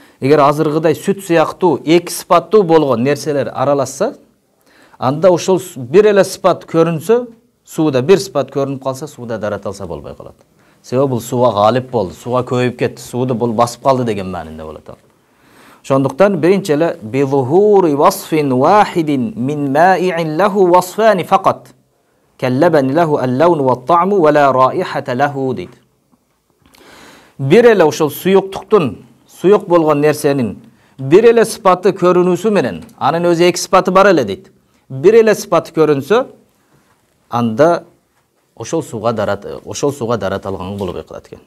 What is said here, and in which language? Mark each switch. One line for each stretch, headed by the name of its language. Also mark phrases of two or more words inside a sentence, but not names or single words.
Kyrgyz: Эгер азыргыдай сүт сыяктуу эки сыпаттуу болгон нерселер аралашса, анда ошол бир эле сыпат көрүнсө, сууда бир сыпат көрүнүп калса, сууда дараталса болбой калат. Себеби бул сууга галип болду, сууга көбөйүп кетти, сууду бул басып калды деген маанинде болот. Ошондуктан биринчи эле
Arabic: بظهور وصف واحد من مائع له وصفان فقط. كاللبن له اللون والطعم ولا رائحة له дейт.
Kyrgyz: Бир эле ошол суюктуктун, суюк болгон нерсенин бир эле сыпаты көрүнүүсү менен, анын өзү эки сыпаты бар эле дейт. Бир эле сыпаты көрүнсө, анда ошол сууга дараталган болбой калат экен.